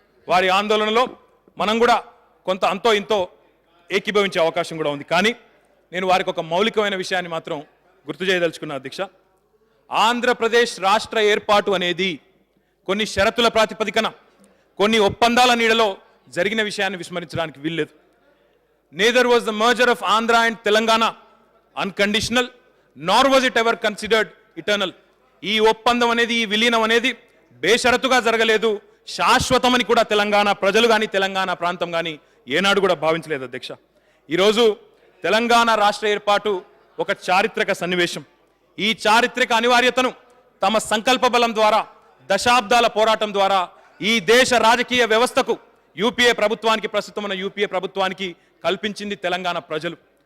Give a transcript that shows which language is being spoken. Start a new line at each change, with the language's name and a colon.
Telugu: వారి ఆందోళనలో మనం కూడా కొంత అంతో ఇంతో ఏకీభవించే అవకాశం కూడా ఉంది. కానీ నేను వారికి ఒక మౌలికమైన విషయాన్ని మాత్రం గుర్తు చేయదలుచుకున్నా అధ్యక్ష. ఆంధ్రప్రదేశ్ రాష్ట్ర ఏర్పాటు అనేది కొన్ని షరతుల ప్రాతిపదికన, కొన్ని ఒప్పందాల నీడలో జరిగిన విషయాన్ని విస్మరించడానికి వీల్లేదు.
English: Neither was the merger of Andhra and Telangana unconditional, nor was it ever considered eternal.
Telugu: ఈ ఒప్పందం అనేది, ఈ విలీనం అనేది బేషరతుగా జరగలేదు, శాశ్వతమని కూడా తెలంగాణ ప్రజలు కానీ తెలంగాణ ప్రాంతం కానీ ఏనాడు కూడా భావించలేదు అధ్యక్ష. ఈరోజు తెలంగాణ రాష్ట్ర ఏర్పాటు ఒక చారిత్రక సన్నివేశం. ఈ చారిత్రక అనివార్యతను తమ సంకల్ప బలం ద్వారా, దశాబ్దాల పోరాటం ద్వారా ఈ దేశ రాజకీయ వ్యవస్థకు, యూపీఏ ప్రభుత్వానికి, ప్రస్తుతం ఉన్న యూపీఏ ప్రభుత్వానికి కల్పించింది తెలంగాణ ప్రజలు.